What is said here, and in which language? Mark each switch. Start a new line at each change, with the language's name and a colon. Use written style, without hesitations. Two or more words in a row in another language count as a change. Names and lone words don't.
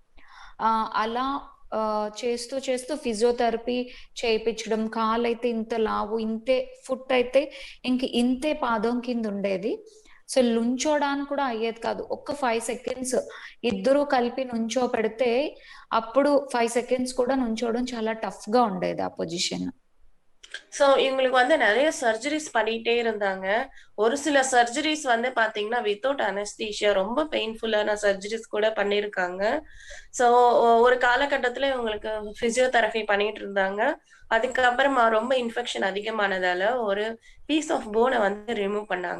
Telugu: అలా చేస్తూ చేస్తూ ఫిజియోథెరపీ చేయించడం, కాలైతే ఇంత లావు, ఇంతే ఫుట్ అయితే ఇంక ఇంతే పాదం కింద ఉండేది. సో నుంచోడానికి కూడా అయ్యేది కాదు. ఒక్క 5 సెకండ్స్ ఇద్దరూ కలిపి నుంచోపెడితే అప్పుడు 5 సెకండ్స్ కూడా నుంచోవడం చాలా టఫ్‌గా ఉండేది ఆ పొజిషన్.
Tamil: ஸோ இவங்களுக்கு வந்து நெறைய சர்ஜரிஸ் பண்ணிட்டே இருந்தாங்க. ஒரு சில சர்ஜரிஸ் வந்து பார்த்தீங்கன்னா,
English: without anaesthesia
Tamil: ரொம்ப பெயின்ஃபுல்லான சர்ஜரிஸ் கூட பண்ணியிருக்காங்க. ஸோ ஒரு காலகட்டத்தில இவங்களுக்கு பிசியோதெரபி பண்ணிட்டு இருந்தாங்க. அதுக்கப்புறமா ரொம்ப இன்ஃபெக்ஷன் அதிகமானதால, ஒரு
English: piece of bone
Tamil: வந்து ரிமூவ் பண்ணாங்க.